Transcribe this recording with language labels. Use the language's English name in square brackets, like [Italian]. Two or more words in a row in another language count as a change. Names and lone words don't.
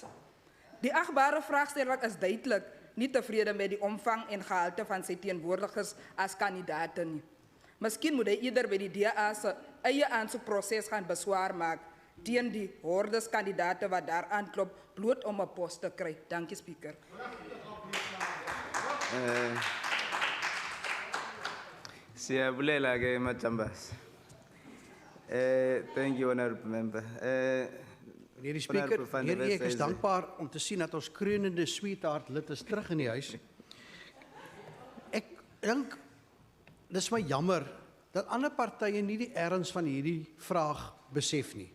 [Afrikaans] Die agbare vraagsteller is duidelik nie tevrede met die omvang en gehalte van sy teenwoordigers as kandidaate nie. Miskien moet hy eerder by die DA se eie aansoekproses gaan beswaar maak teen die hordes kandidaate wat daar aanklop bloot om 'n pos te kry. Dankie, Speaker. [Xhosa] Siyabulela ke Majambas. [English] Thank you, Honorable Member. [Afrikaans] Meneer die Speaker, meneer ek is dankbaar om te sien dat ons kreunende sweetheart lid is terug in die huis. Ek dink dis my jammer dat ander partye nie die erns van hierdie vraag besef nie.